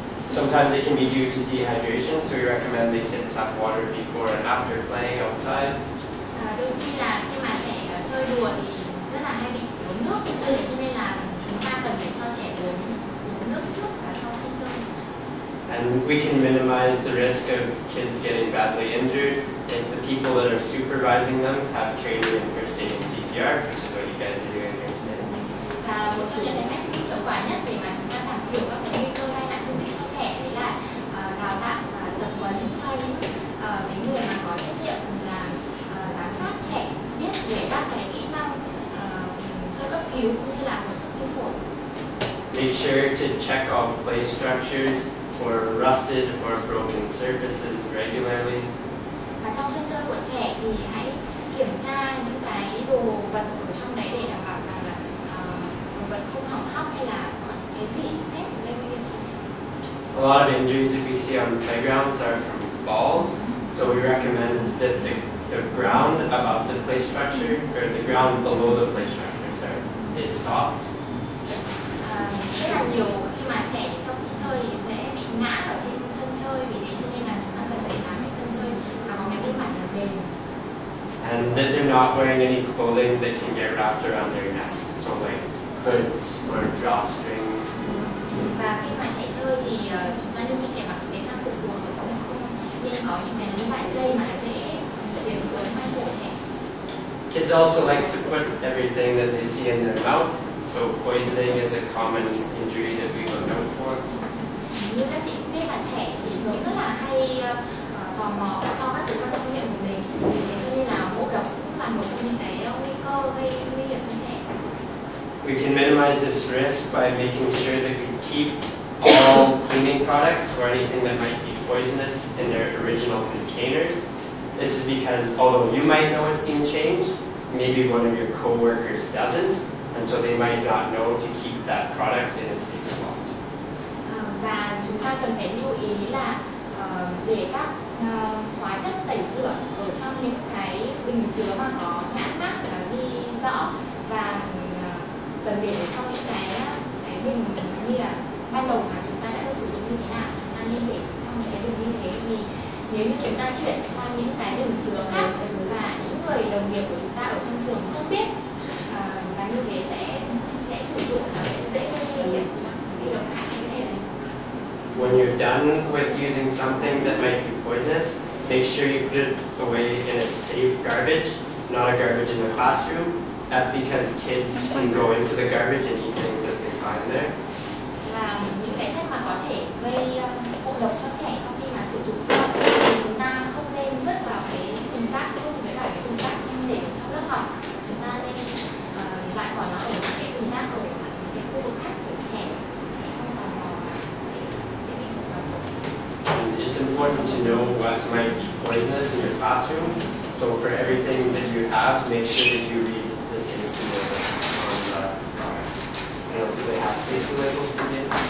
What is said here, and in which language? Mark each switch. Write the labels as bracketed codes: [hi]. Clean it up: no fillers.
[en] Sometimes it can be due to dehydration, so we recommend that kids have water before and after playing outside. [vi] Đôi khi là khi mà trẻ chơi đùa thì rất là hay bị thiếu nước, cho nên là chúng ta cần phải cho trẻ uống nước trước và sau khi chơi. [en] And we can minimize the risk of kids getting badly injured if the people that are supervising them have training in first aid and CPR, which is what you guys are doing here today. [vi] Và một trong những cái cách thức hiệu quả nhất để mà chúng ta giảm thiểu các cái nguy cơ tai nạn thương tích cho trẻ đấy là đào tạo và tập huấn cho những cái người mà có trách nhiệm là giám sát trẻ, biết về các cái kỹ năng sơ cấp cứu cũng như là hồi sức tim phổi. [en] Make sure to check all play structures for rusted or broken surfaces regularly. [vi] Và trong sân chơi của trẻ thì hãy kiểm tra những cái đồ vật ở trong đấy để đảm bảo rằng là đồ vật không hỏng hóc hay là có cái gì xét gây nguy hiểm. [en] A lot of injuries that we see on playgrounds are from falls, so we recommend that the ground above the play structure, or the ground below the play structure, sorry, is soft. [vi] Rất là nhiều khi mà trẻ trong khi chơi thì dễ bị ngã ở trên sân chơi, vì thế cho nên là chúng ta cần phải làm cái sân chơi nó có cái mặt là mềm. [en] And that they're not wearing any clothing that can get wrapped around their neck, so like hoods or drawstrings. [vi] Và khi mà trẻ chơi thì chúng ta nên cho trẻ mặc những cái trang phục phù hợp, không nên có những cái loại dây mà dễ khiến quấn quanh cổ trẻ. [en] Kids also like to put everything that they see in their mouth, so poisoning is a common injury that we look out for. [vi] Như các chị cũng biết là trẻ thì thường rất là hay tò mò cho các thứ vào trong miệng của mình, thế cho nên là ngộ độc cũng là một trong những cái nguy cơ gây nguy hiểm cho trẻ. [en] We can minimize this risk by making sure that we keep all cleaning products or anything that might be poisonous in their original containers. This is because although you might know it's being changed, maybe one of your co-workers doesn't, and so they might not know to keep that product in a safe spot. [vi] Và chúng ta cần phải lưu ý là để các hóa chất tẩy rửa ở trong những cái bình chứa mà có nhãn mác ghi rõ, và cần để ở trong những cái bình như là ban đầu mà chúng ta đã được sử dụng như thế nào, chúng ta nên để trong những cái bình như thế, vì nếu như chúng ta chuyển sang những cái bình chứa khác và những người đồng nghiệp của chúng ta ở trong trường không biết và như thế sẽ sử dụng nó sẽ dễ gây nguy hiểm, gây độc hại cho trẻ. [en] When you're done with using something that might be poisonous, make sure you put it away in a safe garbage, not a garbage in the classroom. That's because kids can go into the garbage and eat things that they find there. [vi] Và những cái chất mà có thể gây ngộ độc cho trẻ sau khi mà sử dụng xong thì chúng ta không nên vứt vào cái thùng rác, không phải là cái thùng rác để ở trong lớp học. Chúng ta nên loại bỏ nó ở cái thùng rác ở những cái khu vực khác để trẻ không tò mò để bị ngộ độc. [en] It's important to know what might be poisonous in your classroom. So for everything that you have, make sure that you read the safety labels on the products. You know, do they have safety labels again?